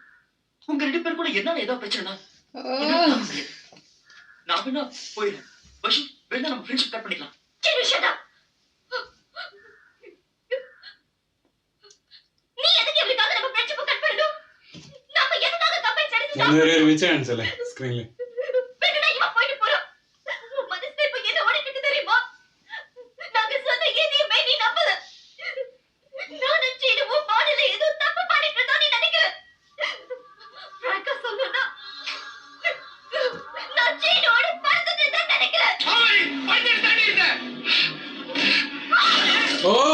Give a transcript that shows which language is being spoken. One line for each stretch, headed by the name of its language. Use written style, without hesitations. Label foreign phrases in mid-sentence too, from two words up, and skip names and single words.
Tamil: உங்க 2 பேரும் கூட என்னால ஏதாவது பிரச்சனைனா நான் வேணா போயிடுறேன். வருஷம் வேணா நம்ம
English: friendship cut
Tamil: பண்ணிக்கலாம். நீ எதுக்கு எப்படிக்காக நம்ம
English: friendship cut
Tamil: பண்ணணும்? நாம எதுக்காக
English: combine studies
Malayalam: മൂന്നുപേരെ ഒരുമിച്ച് കാണിച്ചല്ലേ സ്ക്രീനിൽ?
Tamil: வேணும்னா இவன் போயிட்டு போறான். உன் மனசுல இப்ப என்ன ஓடிட்டு இருக்கு தெரியுமா? நாங்க சொன்ன எதையுமே நீ நம்பல. நானும் சீனுவும் மாடல ஏதோ தப்பு பண்ணிட்டு இருந்தோம் நீ நினைக்கிற. ஃப்ராங்கா சொல்லணும்னா நான் சீனோட பறந்துட்டு தான் நினைக்கிறேன். ഓ